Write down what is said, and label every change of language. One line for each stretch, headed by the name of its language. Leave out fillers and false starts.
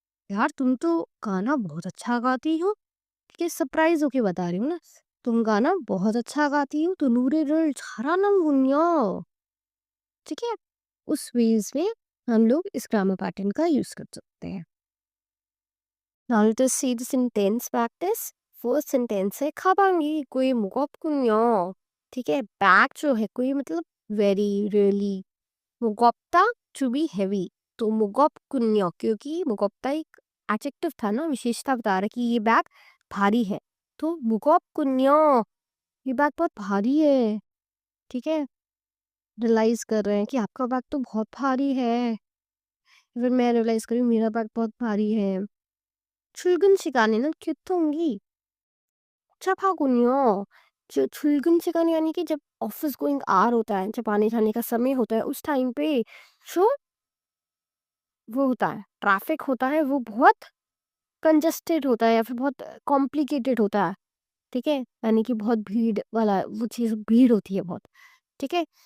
Hindi: यार तुम तो गाना बहुत अच्छा गाती हो। कि सरप्राइज होके बता रही हूँ ना, तुम गाना बहुत अच्छा गाती हो तो
Korean: 노래를 잘하는군요।
Hindi: ठीक है, उस वेज में हम लोग इस ग्रामर पैटर्न का यूज कर सकते हैं।
English: Now let us see the sentence practice.
Hindi: First sentence है
Korean: 가방이 꽤 무겁군요।
Hindi: ठीक है, बैग जो है कोई मतलब very really, मुगोप्ता to be heavy, तो मुगोप्कुन्यो क्योंकि मुगोप्ता एक एडजेक्टिव था ना, विशेषता बता रहा है कि ये बैग भारी है, तो मुगोप्कुन्यो ये बैग बहुत भारी है। ठीक है? रियलाइज़ कर रहे हैं कि आपका बैग तो बहुत भारी है, फिर मैं रियलाइज़ करी मेरा बैग बहुत भारी है.
Korean: 출근 시간에는 교통이 복잡하군요.
Hindi: जो
Korean: 출근 시간이
Hindi: यानी कि जब ऑफिस गोइंग आवर होता है, जब आने जाने का समय होता है, उस टाइम पे जो वो होता है, ट्रैफिक होता है, वो बहुत कंजस्टेड होता है या फिर बहुत कॉम्प्लिकेटेड होता है. ठीक है? यानी कि बहुत भीड़ वाला वो चीज़, भीड़ होती है बहुत. ठीक है?